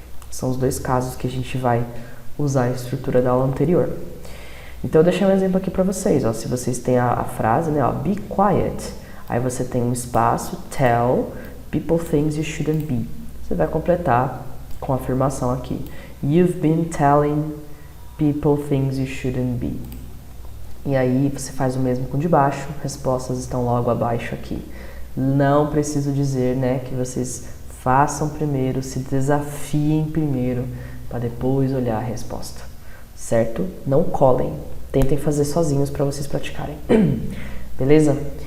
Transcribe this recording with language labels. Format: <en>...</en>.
<pt>São os dois casos que a gente vai usar a estrutura da aula anterior. Então eu deixei um exemplo aqui para vocês, ó, se vocês têm a frase, né, ó,</pt> <en>be quiet,</en> <pt>aí você tem um espaço,</pt> <en>tell people things you shouldn't be.</en> <pt>Você vai completar com a afirmação aqui.</pt> <en>You've been telling people things you shouldn't be.</en> <pt>E aí você faz o mesmo com o de baixo, respostas estão logo abaixo aqui. Não preciso dizer, né, que vocês façam primeiro, se desafiem primeiro, para depois olhar a resposta, certo? Não colhem, tentem fazer sozinhos para vocês praticarem. Beleza?</pt>